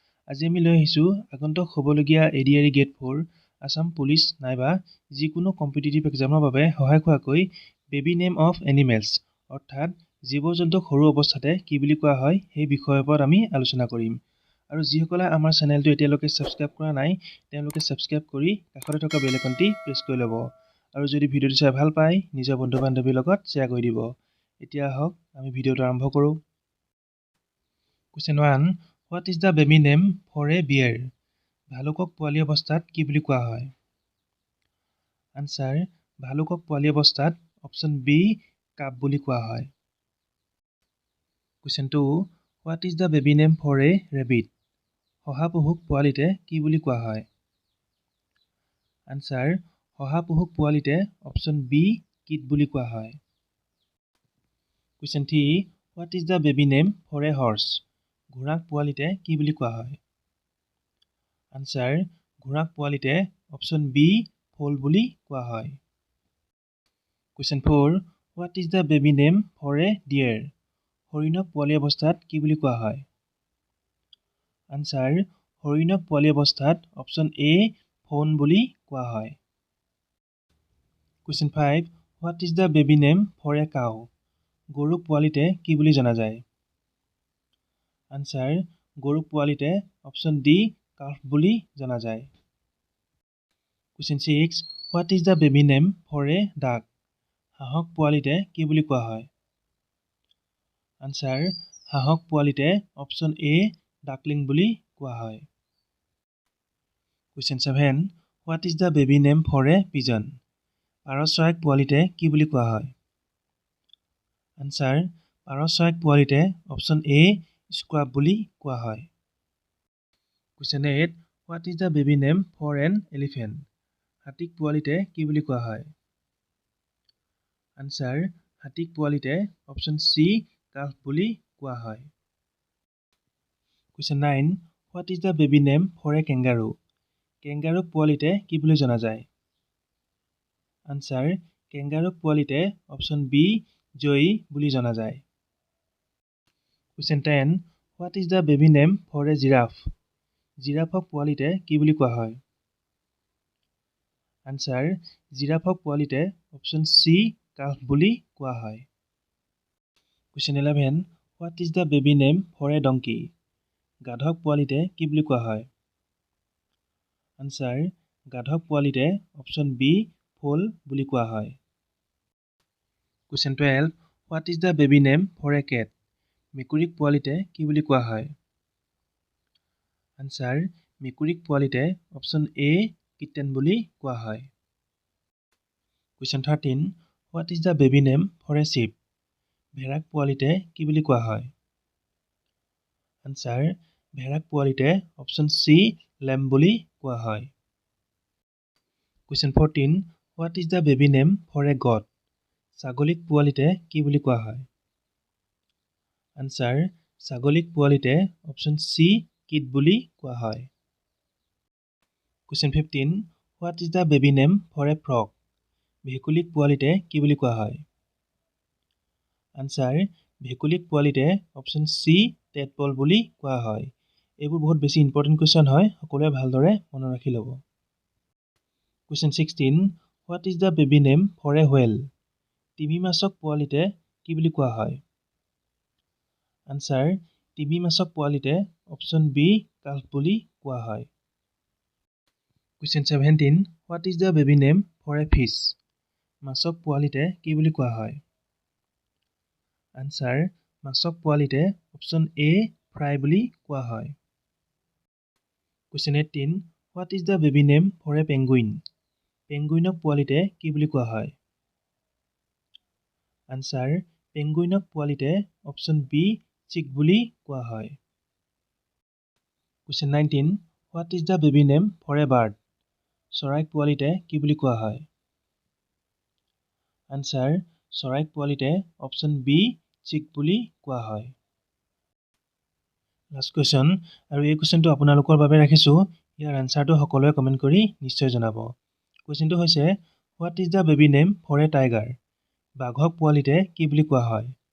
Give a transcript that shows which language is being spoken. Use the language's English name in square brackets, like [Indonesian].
[Assamese] আজি আমি লৈ আহিছোঁ আগন্তুক হ'বলগীয়া ADRE গেট 4 আছাম পুলিচ নাইবা যিকোনো কম্পিটিটিভ এক্সামৰ বাবে সহায় হোৱাকৈ বেবী নেম অফ এনিমেলছ অৰ্থাৎ জীৱ জন্তুক সৰু অৱস্থাতে কি বুলি কোৱা হয় সেই বিষয়ৰ ওপৰত আমি আলোচনা কৰিম। আৰু যিসকলে আমাৰ চেনেলটো এতিয়ালৈকে ছাবস্ক্ৰাইব কৰা নাই তেওঁলোকে ছাবস্ক্ৰাইব কৰি কাষতে থকা বেল আইকনটি প্ৰেছ কৰি ল'ব। আৰু যদি ভিডিঅ'টো চাই ভাল পায় নিজৰ বন্ধু বান্ধৱীৰ লগত শ্বেয়াৰ কৰি দিব। এতিয়া আহক আমি ভিডিঅ'টো আৰম্ভ কৰোঁ। [English] Question 1. What is the baby name for a bear? [Assamese] ভালুকক পোৱালি অৱস্থাত কি বুলি কোৱা হয়? [English] Answer. [Assamese] ভালুকক পোৱালি অৱস্থাত অপশ্যন বি কাপ বুলি কোৱা হয়। [English] Question 2. What is the baby name for a rabbit? [Assamese] শহাপহুক পোৱালিতে কি বুলি কোৱা হয়? [English] Answer. [Assamese] শহাপহুক পোৱালিতে অপশ্যন বি কিট বুলি কোৱা হয়। [English] Question 3. What is the baby name for a horse? [Assamese] ঘোঁৰাক পোৱালিতে কি বুলি কোৱা হয়? [English] Answer. [Assamese] ঘোঁৰাক পোৱালিতে অপশ্যন বি ফল বুলি কোৱা হয়। [English] Question 4. What is the baby name for a deer? [Assamese] হৰিণক পোৱালি অৱস্থাত কি বুলি কোৱা হয়? [English] Answer. [Assamese] হৰিণক পোৱালি অৱস্থাত অপশ্যন এ ফন বুলি কোৱা হয়। [English] Question 5. What is the baby name for a cow? [Assamese] গৰুক পোৱালিতে কি বুলি জনা যায়? [English] Answer. [Assamese] গৰুক পোৱালিতে অপশ্যন ডি কাফ বুলি জনা যায়। [English] Question 6. What is the baby name for a duck? [Assamese] হাঁহক পোৱালিতে কি বুলি কোৱা হয়? [English] Answer. [Assamese] হাঁহক পোৱালিতে অপশ্যন এ ডাকলিং বুলি কোৱা হয়। [English] Question 7. What is the baby name for a pigeon? [Assamese] পাৰ চৰাইক পোৱালিতে কি বুলি কোৱা হয়? [English] Answer. [Assamese] পাৰ চৰাইক পোৱালিতে অপশ্যন এ স্ক্ৰাব বুলি কোৱা হয়। [English] Question 8. What is the baby name for an elephant? [Assamese] হাতীক পোৱালিতে কি বুলি কোৱা হয়? [English] Answer. [Assamese] হাতীক পোৱালিতে অপশ্যন চি কাফ বুলি কোৱা হয়। [English] Question 9. What is the baby name for a kangaroo? [Assamese] কেংগাৰুক পোৱালিতে কি বুলি জনা যায়? [English] Answer. [Assamese] কেংগাৰুক পোৱালিতে অপশ্যন বি জয়ী বুলি জনা যায়। [English] Question 10. What is the baby name for a giraffe? [Assamese] জিৰাফক পোৱালিতে কি বুলি কোৱা হয়? [English] Answer. [Assamese] জিৰাফক পোৱালিতে অপশ্যন চি কাফ বুলি কোৱা হয়। [English] Question 11. What is the baby name for a donkey? [Assamese] গাধক পোৱালিতে কি বুলি কোৱা হয়? [English] Answer. [Assamese] গাধক পোৱালিতে অপশ্যন বি ফল বুলি কোৱা হয়। [English] Question 12. What is the baby name for a cat? [Assamese] মেকুৰীক পোৱালিতে কি বুলি কোৱা হয়? [English] Answer. [Assamese] মেকুৰীক পোৱালিতে অপশ্যন এ কিটেন বুলি কোৱা হয়। [English] Question 13. What is the baby name for a sheep? [Assamese] ভেড়াক পোৱালিতে কি বুলি কোৱা হয়? [English] Answer. [Assamese] ভেড়াক পোৱালিতে অপশ্যন চি লেম্ব বুলি কোৱা হয়। [English] Question 14. What is the baby name for a goat? [Assamese] ছাগলীক পোৱালিতে কি বুলি কোৱা হয়? [English] Answer. [Assamese] ছাগলীক পোৱালিতে অপশ্যন চি কিট বুলি কোৱা হয়। [English] Question 15. What is the baby name for a frog? [Assamese] ভেকুলীক পোৱালিতে কি বুলি কোৱা হয়? [English] Answer. [Assamese] ভেকুলীক পোৱালিতে অপশ্যন চি টেডপল বুলি কোৱা হয়। এইবোৰ বহুত বেছি ইম্পৰ্টেণ্ট কুৱেশ্যন হয়, সকলোৱে ভালদৰে মনত ৰাখি ল'ব। [English] Question 16. What is the baby name for a whale? [Assamese] তিমি মাছক পোৱালিতে কি বুলি কোৱা হয়? [English] Answer. [Assamese] তিমি মাছক পোৱালিতে অপশ্যন বি কাফ বুলি কোৱা হয়। [English] Question 17. What is the baby name for a fish? [Assamese] মাছক পোৱালিতে কি বুলি কোৱা হয়? [English] Answer. [Assamese] মাছক পোৱালিতে অপশ্যন এ ফ্ৰাই বুলি কোৱা হয়। [English] Question 18. What is the baby name for a penguin? [Assamese] পেঙ্গুইনক পোৱালিতে কি বুলি কোৱা হয়? [English] Answer. [Assamese] পেঙ্গুইনক পোৱালিতে অপশ্যন বি চিক বুলি কোৱা হয়। [English] Question 19. What is the baby name for a bird? [Assamese] চৰাইক পোৱালিতে কি বুলি কোৱা হয়? [English] Answer. [Assamese] চৰাইক পোৱালিতে অপশ্যন বি চিক বুলি কোৱা হয়। লাষ্ট কুৱেশ্যন, আৰু এই কুৱেশ্যনটো আপোনালোকৰ বাবে ৰাখিছোঁ। ইয়াৰ আনচাৰটো সকলোৱে কমেণ্ট কৰি নিশ্চয় জনাব। কুৱেশ্যনটো হৈছে [English] What is the baby name for a tiger? [Assamese] বাঘক পোৱালিতে কি বুলি কোৱা হয়?